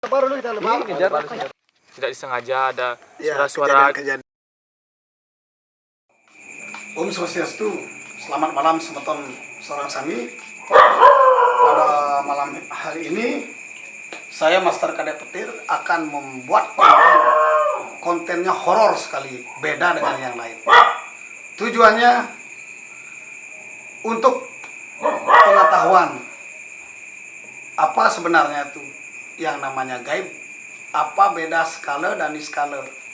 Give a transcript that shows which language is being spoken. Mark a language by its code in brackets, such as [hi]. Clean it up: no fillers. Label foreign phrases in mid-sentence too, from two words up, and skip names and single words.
[id] Baru kita lebar. Tidak disengaja ada Ya, suara-suara. kejadian. Om Swastiastu, selamat malam [ban] semeton seorang sami. [id] Pada malam hari ini, saya Master Kadek Petir akan membuat kontennya horor sekali, beda dengan yang lain. Tujuannya untuk pengetahuan apa sebenarnya itu yang namanya gaib, apa beda skala dan niskala.